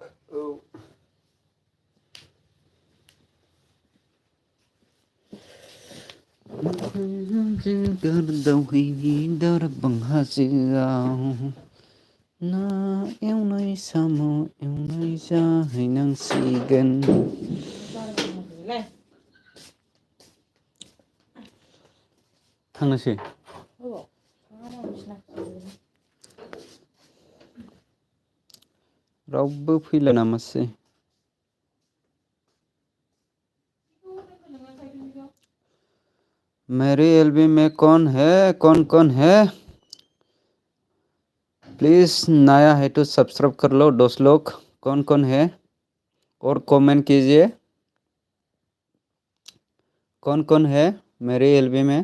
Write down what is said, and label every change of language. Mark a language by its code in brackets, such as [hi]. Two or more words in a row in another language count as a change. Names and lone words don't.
[brx] दावहैनि दारबां हाजोआव ना एवनाय साम' एवनाय जाहैनांसिगोन। थांनोसै रावबो फैला नामासै? [hi] मेरी एलबी में कौन है? प्लीज नया है तो सब्सक्राइब कर लो दोस्त लोग। कौन है और कमेंट कीजिए। कौन है मेरे एलबी में?